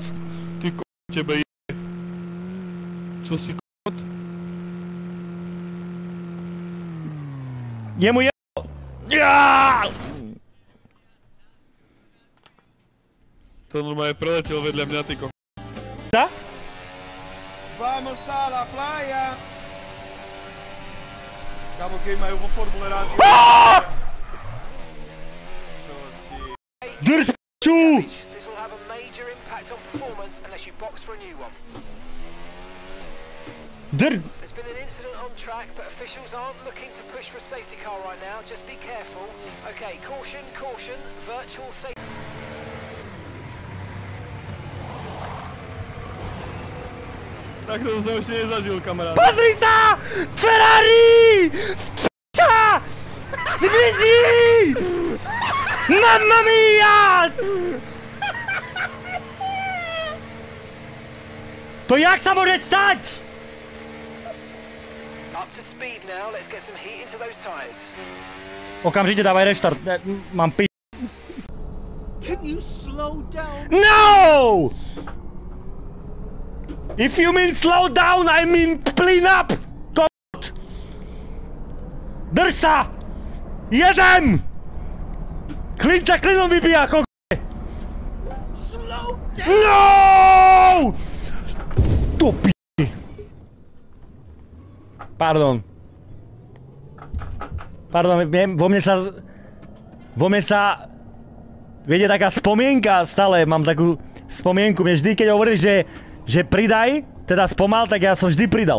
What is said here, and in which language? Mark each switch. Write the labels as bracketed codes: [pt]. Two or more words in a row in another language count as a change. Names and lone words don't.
[sk] Ty tebe je... Čo si k***ot? Jemu je... To normálne preletel vedľa mňa, ty ko... Da? [es] Vamos a la playa! [sk] Kámo, keď majú vo formule rád... Drž p***u! [en] There's been an incident on track, but officials aren't looking to push for a safety car right now. Just be careful. Okay, caution, caution. Virtual safety. [sk] Tak to som ešte nezažil, kamarát. Pozri sa! Ferrari! P***a! Zmizni! [it] Mamma mia! [sk] To jak sa môže stať? [en] Up to speed now. Let's get some heat into those tires. [sk] Okamžite dávaj reštart. Mám p***. [en] Can you slow down? No! If you mean slow down, I mean clean up! [sk] K***. Drž sa! Jedem! Klin sa klinom vybíja, k***. [en] Slow down! [sk] No! To p***. Pardon. Pardon, vo mne sa... Viete, taká spomienka stále, mám takú spomienku. Mne vždy, keď hovoríš, že pridaj, teda spomal, tak ja som vždy pridal.